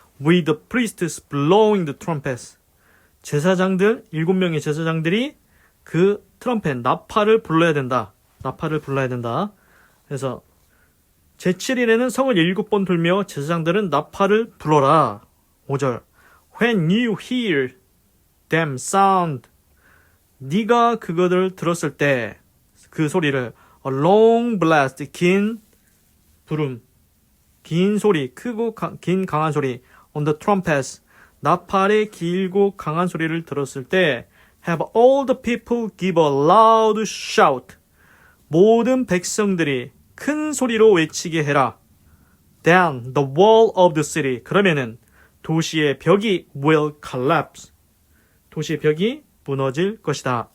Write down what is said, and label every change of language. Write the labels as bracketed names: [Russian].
[English] With the priests blowing the trumpets. [Korean] 제사장들, 7명의 제사장들이 그 트럼펫, 나팔을 불러야 된다. 나팔을 불러야 된다. 그래서 제7일에는 성을 7번 돌며 제사장들은 나팔을 불어라. 5절. [English] When you hear them sound. [Korean] 네가 그것을 들었을 때 그 소리를 [English] a long blast, [Korean] 긴 부름, 긴 소리, 크고 긴 강한 소리 [English] on the trumpets. [Korean] 나팔의 길고 강한 소리를 들었을 때 [English] have all the people give a loud shout. [Korean] 모든 백성들이 큰 소리로 외치게 해라. [English] Then the wall of the city. [Korean] 그러면은 도시의 벽이 [English] will collapse. [Korean] 도시의 벽이 무너질 것이다.